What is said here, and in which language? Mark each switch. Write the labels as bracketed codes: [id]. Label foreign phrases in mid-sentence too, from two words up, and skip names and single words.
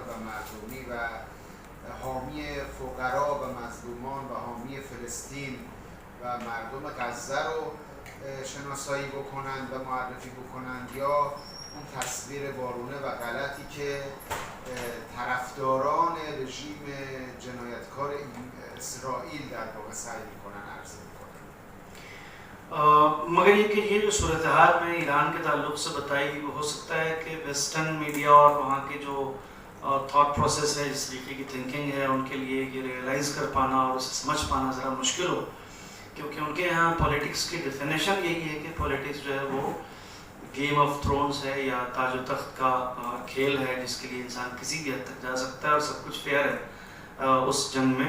[fa] و مردمی و حامی فقرا و مظلومان و حامی فلسطین و مردم غزه رو شناسایی بکنند و معرفی بکنند، یا اون تصویر وارونه و غلطی که طرفداران رژیم جنایتکار اسرائیل در واقع سعی میکنن عرضه میکنن. [hi] मगर ये जो सूरत हाल में ईरान के ताल्लुक से बताई गई, वो हो सकता है कि [en] Western media [hi] और वहाँ के जो [en] thought process [hi] है, जिस तरीके की थिंकिंग है, उनके लिए ये रियलाइज़ कर पाना और उसे समझ पाना ज़रा मुश्किल हो, क्योंकि उनके यहाँ पॉलिटिक्स की डेफिनेशन यही है कि पॉलिटिक्स जो है वो गेम ऑफ थ्रोन्स है या ताज तख्त का खेल है, जिसके लिए इंसान किसी भी हद तक जा सकता है और सब कुछ फेयर है उस जंग में।